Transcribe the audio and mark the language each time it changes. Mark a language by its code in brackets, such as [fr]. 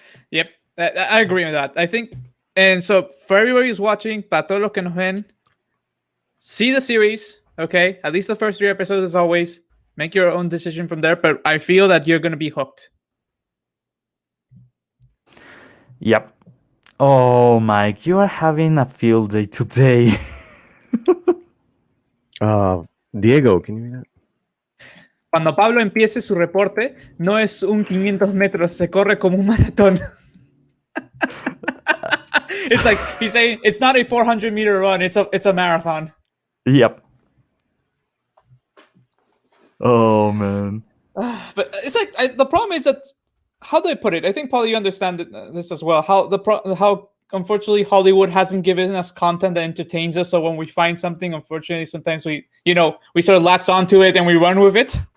[en] Yep, I agree with that. I think, and so for everybody who's watching, [es] para todos los que nos ven, [en] see the series, okay? At least the first 3 episodes, as always. Make your own decision from there, but I feel that you're going to be hooked. Yep. Oh, Mike, you are having a field day today. Diego, can you read that? [es] Cuando Pablo empiece su reporte, no es un 500 metros, se corre como un maratón. [en] It's like he's saying it's not a 400-meter run, it's a marathon. Yep. Oh, man. But it's like the problem is that, how do I put it? I think Paul, you understand this as well. How unfortunately Hollywood hasn't given us content that entertains us. So when we find something, unfortunately, sometimes we sort of latch onto it and we run with it.